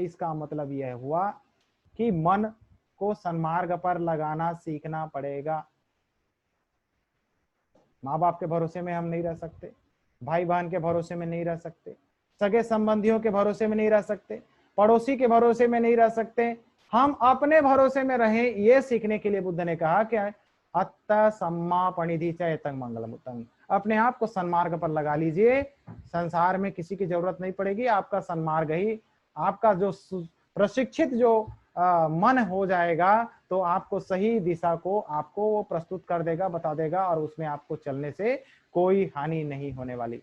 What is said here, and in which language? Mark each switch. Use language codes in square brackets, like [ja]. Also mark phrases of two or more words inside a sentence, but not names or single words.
[hi] इसका मतलब यह हुआ कि मन को सन्मार्ग पर लगाना सीखना पड़ेगा। माँ बाप के भरोसे में हम नहीं रह सकते, भाई बहन के भरोसे में नहीं रह सकते, सगे संबंधियों के भरोसे में नहीं रह सकते, पड़ोसी के भरोसे में नहीं रह सकते। हम अपने भरोसे में रहें, ये सीखने के लिए बुद्ध ने कहा कि [pi] अत्त सम्मा पणिधि चैतंग मंगलम उत्तम। [hi] अपने आप को सन्मार्ग पर लगा लीजिए, संसार में किसी की जरूरत नहीं पड़ेगी, आपका सन्मार्ग ही, आपका जो प्रशिक्षित जो मन हो जाएगा, तो आपको सही दिशा को आपको वो प्रस्तुत कर देगा, बता देगा, और उसमें आपको चलने से कोई हानि नहीं होने वाली।